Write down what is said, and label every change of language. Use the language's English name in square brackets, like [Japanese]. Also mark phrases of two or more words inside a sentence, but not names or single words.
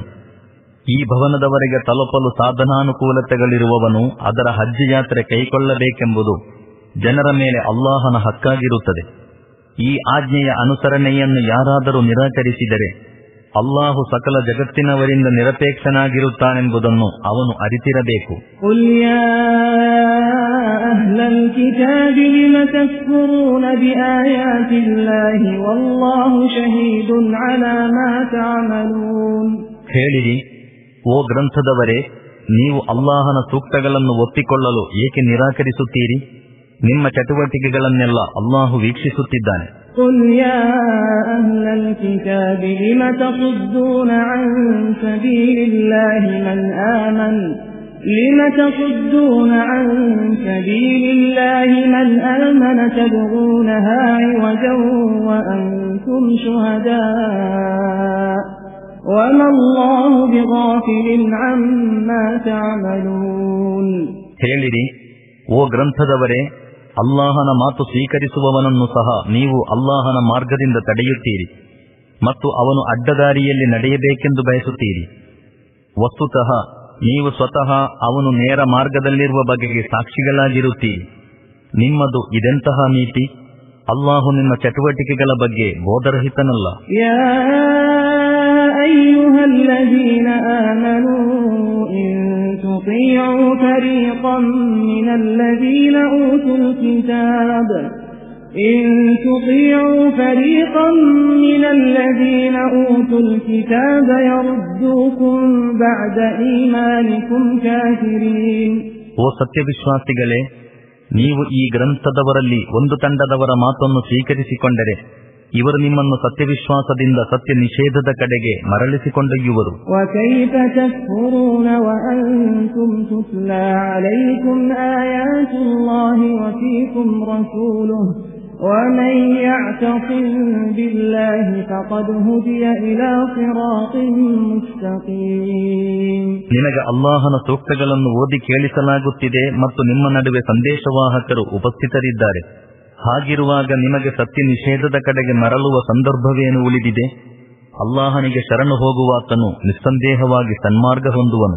[Kannada] ಈ ಭವನದವರೆಗೆ ತಲುಪಲು ಸಾಧನಾನುಕೂಲತೆಗಳಿರುವವನು ಅದರ ಹಜ್ ಯಾತ್ರೆ ಕೈಗೊಳ್ಳಬೇಕೆಂಬುದು ಜನರ ಮೇಲೆ ಅಲ್ಲಾಹನ ಹಕ್ಕಾಗಿರುತ್ತದೆ. ಈ ಆಜ್ಞೆಯ ಅನುಸರಣೆಯನ್ನು ಯಾರಾದರೂ ನಿರಾಕರಿಸಿದರೆ ಅಲ್ಲಾಹು ಸಕಲ ಜಗತ್ತಿನವರಿಂದ ನಿರಪೇಕ್ಷನಾಗಿರುತ್ತಾನೆಂಬುದನ್ನು ಅವನು ಅರಿತಿರಬೇಕು. [Arabic] قُلْ يَا أَهْلَ الْكِتَابِ لِمَ تَكْفُرُونَ بِآيَاتِ اللَّهِ وَاللَّهُ شَهِيدٌ عَلَى مَا تَعْمَلُونَ. [Kannada] ಹೇಳಿರಿ, ಓ ಗ್ರಂಥದವರೇ, ನೀವು ಅಲ್ಲಾಹನ ಸೂಕ್ತಗಳನ್ನು ಒಪ್ಪಿಕೊಳ್ಳಲು ಏಕೆ ನಿರಾಕರಿಸುತ್ತೀರಿ? ನಿಮ್ಮ ಚಟುವಟಿಕೆಗಳನ್ನೆಲ್ಲ ಅಲ್ಲಾಹು ವೀಕ್ಷಿಸುತ್ತಿದ್ದಾನೆ. [Arabic] قُلْ يَا أَهْلَ الْكِتَابِ لِمَ تَصُدُّونَ عَن سَبِيلِ اللَّهِ مَنْ آمَنَ تَبْغُونَهَا عِوَجًا وَأَنْتُمْ شُهَدَاءُ وَمَا اللَّهُ بِغَافِلٍ عَمَّا تَعْمَلُونَ. [Kannada] ಹೇಳಿರಿ, ಓ ಗ್ರಂಥದವರೇ, ಅಲ್ಲಾಹನ ಮಾತು ಸ್ವೀಕರಿಸುವವನನ್ನು ಸಹ ನೀವು ಅಲ್ಲಾಹನ ಮಾರ್ಗದಿಂದ ತಡೆಯುತ್ತೀರಿ ಮತ್ತು ಅವನು ಅಡ್ಡದಾರಿಯಲ್ಲಿ ನಡೆಯಬೇಕೆಂದು ಬಯಸುತ್ತೀರಿ. ವಸ್ತುತಃ ನೀವು ಸ್ವತಃ ಅವನು ನೇರ ಮಾರ್ಗದಲ್ಲಿರುವ ಬಗೆಗೆ ಸಾಕ್ಷಿಗಳಾಗಿರುತ್ತೀರಿ. ನಿಮ್ಮದು ಇದೆಂತಹ ನೀತಿ? ಅಲ್ಲಾಹು ನಿಮ್ಮ ಚಟುವಟಿಕೆಗಳ ಬಗ್ಗೆ ಬೋಧರಹಿತನಲ್ಲ. [Arabic] يا أيها الذين آمنوا تطيعوا فريقا من الذين أوتوا الكتاب يردوكم بعد إيمانكم كافرين. [Kannada] ಓ ಸತ್ಯವಿಶ್ವಾಸಿಗಳೇ, ನೀವು ಈ ಗ್ರಂಥದವರಲ್ಲಿ ಒಂದು ತಂಡದವರ ಮಾತನ್ನು ಸ್ವೀಕರಿಸಿಕೊಂಡರೆ ಇವರು ನಿಮ್ಮನ್ನು ಸತ್ಯವಿಶ್ವಾಸದಿಂದ ಸತ್ಯ ನಿಷೇಧದ ಕಡೆಗೆ ಮರಳಿಸಿಕೊಂಡೊಯ್ಯುವರು. [Arabic] وَكَيْفَ تَكْفُرُونَ وَأَنْتُمْ تُتْلَى عَلَيْكُمْ آيَاتُ اللَّهِ وَفِيكُمْ رَسُولُهُ وَمَنْ يَعْتَصِمْ بِاللَّهِ فَقَدْ هُدِيَ إِلَى صِرَاطٍ مُسْتَقِيمٍ. [Kannada] ನಿನಗೆ ಅಲ್ಲಾಹನ ಸೂಕ್ತಗಳನ್ನು ಓದಿ ಕೇಳಿಸಲಾಗುತ್ತಿದೆ ಮತ್ತು ನಿಮ್ಮ ನಡುವೆ ಸಂದೇಶವಾಹಕರು ಉಪಸ್ಥಿತರಿದ್ದಾರೆ. ಹಾಗಿರುವಾಗ ನಿಮಗೆ ಸತ್ಯ ನಿಷೇಧದ ಕಡೆಗೆ ಮರಳುವ ಸಂದರ್ಭವೇನು ಉಳಿದಿದೆ? ಅಲ್ಲಾಹನಿಗೆ ಶರಣು ಹೋಗುವಾತನು ನಿಸ್ಸಂದೇಹವಾಗಿ ಸನ್ಮಾರ್ಗ ಹೊಂದುವನು.